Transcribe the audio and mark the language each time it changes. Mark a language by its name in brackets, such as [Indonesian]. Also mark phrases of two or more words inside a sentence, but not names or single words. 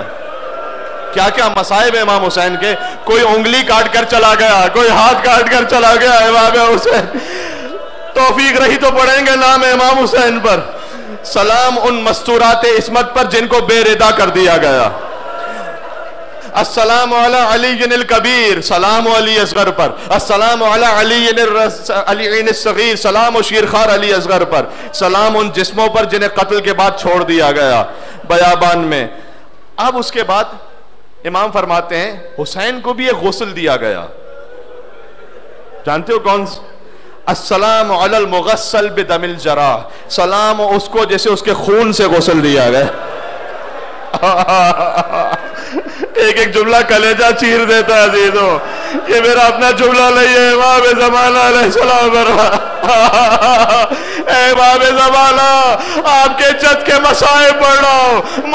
[Urdu] کیا کیا مصائب ہے امام حسین کے، کوئی انگلی کاٹ کر چلا گیا، کوئی ہاتھ کاٹ کر چلا گیا. امام حسین توفیق رہی تو پڑھیں گے نام امام حسین پر. سلام ان مستورات عصمت پر جن کو بےردا کر دیا گیا. [Arabic] السلام على علي الكبير, [Urdu] سلام علی اصغر پر. [Arabic] السلام على علي الصغير, [Urdu] سلام شیرخوار علی اصغر پر. سلام ان جسموں پر جنہیں قتل کے بعد چھوڑ دیا گیا بیابان میں. اب اس کے بعد امام فرماتے ہیں حسین کو بھی ایک غسل دیا گیا. جانتے ہو کون? [Arabic] السلام على المغسل بدم الجراح, [Urdu] سلام اس کو جیسے اس کے خون سے غسل دیا گیا. ایک ایک جملہ کلیجہ چیر دیتا ہے عزیزوں. یہ میرا اپنا جملہ نہیں ہے، امام زمانہ علیہ السلام امام زمانہ آپ کے چت کے مسائے پڑھ رہا ہوں.